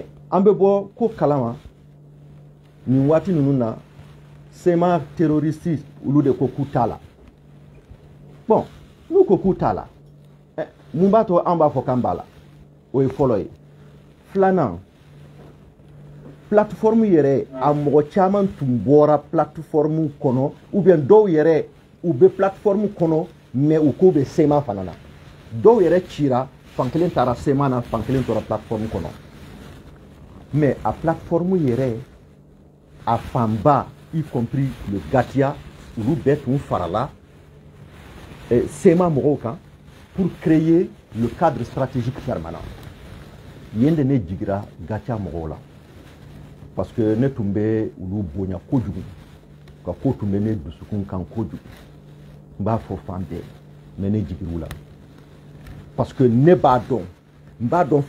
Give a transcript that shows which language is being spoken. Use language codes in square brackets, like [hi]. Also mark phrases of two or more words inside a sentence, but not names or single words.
[bm] an bɛ bɔ ko kalama nin waati ninnu na sema terroriste olu de ko k'u t'a la bon n'u ko k'u t'a la mun b'a to an b'a fɔ k'an b'a la o ye fɔlɔ ye filanan plateforme yɛrɛ a mɔgɔ caman tun bɔra plateforme kɔnɔ [fr] ou bien [bm] dɔw yɛrɛ u bɛ plateforme kɔnɔ mais u ko bɛ sema fana na dɔw yɛrɛ cira fan kelen taara sema na fan kelen tora plateforme kɔnɔ mais a plateforme yɛrɛ a fanba [fr] y compris le gatia [bm] olu bɛɛ tun farala sema mɔgɔw kan [fr] pour créer le cadre stratégique permanent [bm] yen de ne jigira gatia mɔgɔw la [fr] parce que [bm] ne tun bɛ olu bonya kojugu ka ko tun bɛ ne dusukun kan kojugu n b'a fɔ fan bɛɛ mais ne jigir'u la [fr] parce que [bm] ne b'a dɔn n b'a dɔn